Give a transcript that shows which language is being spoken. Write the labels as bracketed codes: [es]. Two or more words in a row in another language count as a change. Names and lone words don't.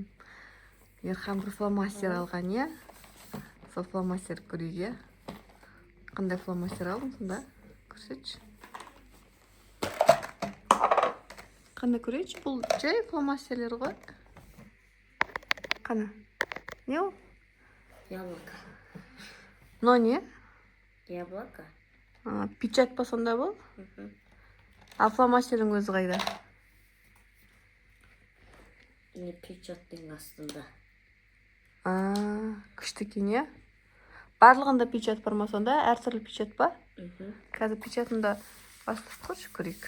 [kk] Ерхан бір фломастер алған, е? Сол фломастер көруге. Қандай фломастер алдың сонда? Көрсетші. Қандай көрейінші? Бұл жай фломастерлер ғой. Қана? Не ол? Яблоко. Но не? Яблоко. Печать па сонда бұл? А фломастердің өзі қайда? Не печаттың астында. Күшті екен, е? Барлығында печат бар ма сонда? Әртүрлі печат па? Қазір печатында бастап көрші көрейік.